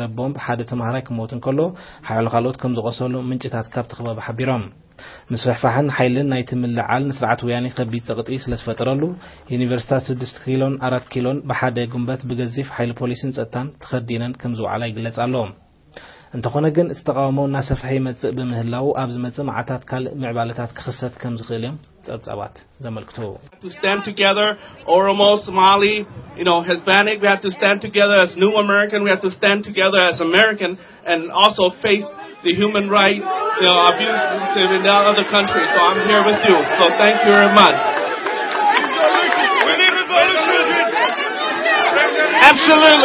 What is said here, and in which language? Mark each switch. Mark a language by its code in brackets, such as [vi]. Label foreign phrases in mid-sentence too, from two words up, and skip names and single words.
[ti] ቦምብ ሓደ ተማሃራይ ክሞትን ከሎ ሓያሉ ካልኦት ከም ዝቆሰሉ ምንጭታት ካብቲ ኸባቢ ሓቢሮም ምስፍሕፋሕን ሓይልን ናይቲ ምልዓል ንስርዓት ወያኔ ከቢድ ጸቕጢ ስለ ዝፈጠረሉ ዩኒቨርሲታት 6 ኪሎን 4 ኪሎን ብሓደ ጉንበት ብገዚፍ ሓይሊ ፖሊስን ጸጥታን ተኸዲነን ከም ዝውዓላ ይግለጽ ኣሎ። እንተኾነ ግን እቲ ተቃውሞ እናሰፍሐ ይመጽእ ብምህላው ኣብ ዝመጽእ መዓታት ካልእ ምዕባለታት ክኽሰት ከም ዝኽእል እዮም ጸብጻባት ዘመልክቱ። [en] To stand together, Oromo, Somali, Hispanic, we have to stand together as New American, we have to stand together as American and also face the human right abuse in other countries. So I'm here with you. So thank you very much. Absolutely.